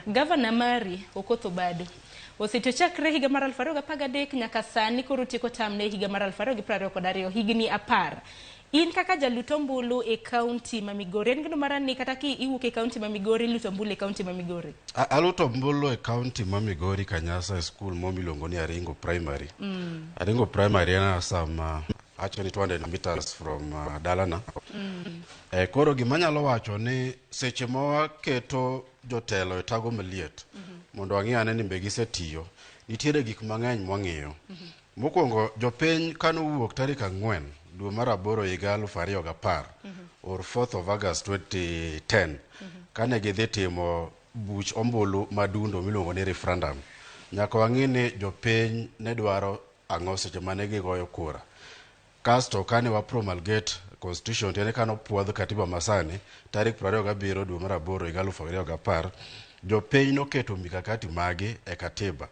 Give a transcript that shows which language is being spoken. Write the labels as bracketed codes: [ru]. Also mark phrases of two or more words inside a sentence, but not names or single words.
[luo] Governor mari Okoth Obado osetiyo chakre higa mar 2013 nyaka sani koro tieko tamne higa mar 2022 higni 10. In kaka jalut ombulu e county ma Migori, en gino marani kata ki iwuok e county ma Migori luto ombulu e county ma Migori? Aluto ombulu e county ma Migori Kanyasa school momiluongo ni Aringo Primary. Aringo Primary en [en] some actually 200 meters [luo] from Dalana. Koro gimanyalo wacho ni seche ma keto jotelo e tago maliet mondo wang'iyane ni be gisetiyo, nitiere gik mang'eny mwang'iyo. Mokwongo jopiny kano wuok tarik 4 dwe mar 8 higa 2010 [en] or 4th of August 2010 [luo] kane gidhi timo buch ombulu madundo miluongo ni referendum. Nyaka wang'i ni jopiny ne dwaro ang'o seche mane gigoyo kura. Kasto kane wa [en] promulgate constitution [luo] tiene kano puodh katiba masani tarik 27 dwe mar 8 higa 2010 jopiny noketo mikakati magi e katiba.